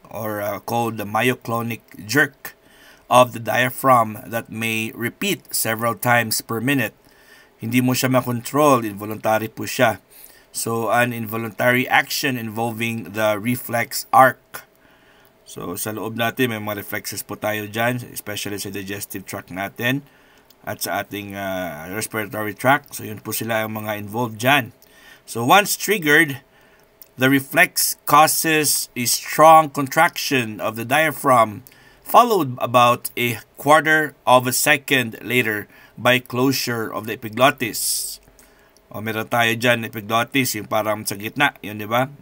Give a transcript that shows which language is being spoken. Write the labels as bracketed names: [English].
[English] or called the myoclonic jerk of the diaphragm that may repeat several times per minute. [Filipino] Hindi mo siya makontrol, involuntary po siya. [English] So, an involuntary action involving the reflex arc. [Filipino] So, sa loob natin, may mga reflexes po tayo dyan, especially sa digestive tract natin at sa ating respiratory tract. So, yun po sila ang mga involved dyan. [English] So, once triggered, the reflex causes a strong contraction of the diaphragm, followed about a quarter of a second later by closure of the epiglottis. [Filipino] O, meron tayo dyan, epiglottis, yung parang sa gitna, yun di ba?